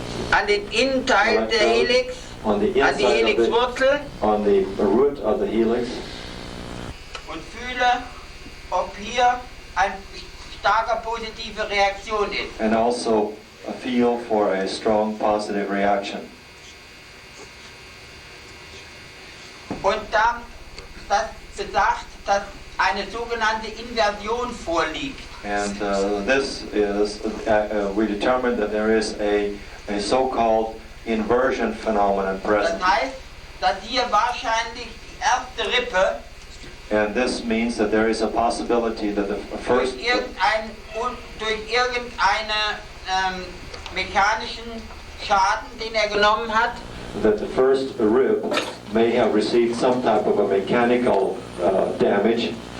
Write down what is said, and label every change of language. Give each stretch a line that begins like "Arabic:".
German: an den Innenteil der Helix,
English: on the
German: an die
English: inside of
German: Helixwurzel
English: on the root of the helix,
German: und fühle, ob hier eine starke positive Reaktion ist.
English: and also a feel for a strong positive reaction.
German: Und das besagt, dass eine sogenannte Inversion vorliegt.
English: And this is, we determined that there is a so-called inversion phenomenon
German: Das
English: present.
German: heißt, dass hier wahrscheinlich die erste Rippe
English: And this means that there is a possibility that the first,
German: durch irgendeinen mechanischen Schaden, den er genommen hat,
English: that the first rib may have received some type of a mechanical damage,